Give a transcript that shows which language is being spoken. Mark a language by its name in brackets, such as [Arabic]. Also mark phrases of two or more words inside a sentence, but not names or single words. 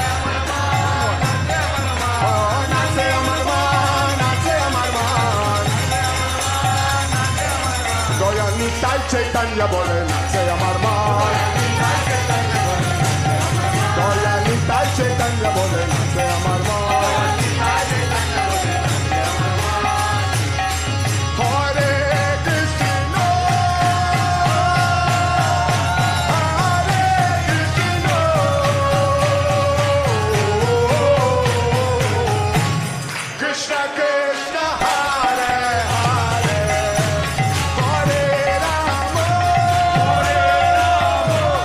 [Bangla] নাচে আমার মন, নাচে আমার মন. গোয়াং নিতাই, চৈতন্য বলে নাচে আমার মন. গোয়াং নিতাই, চৈতন্য বলে নাচে আমার মন. [Sanskrit] Hare Krishna, Hare Krishna, Krishna Krishna, Hare Hare, Hare Rama, Hare Rama,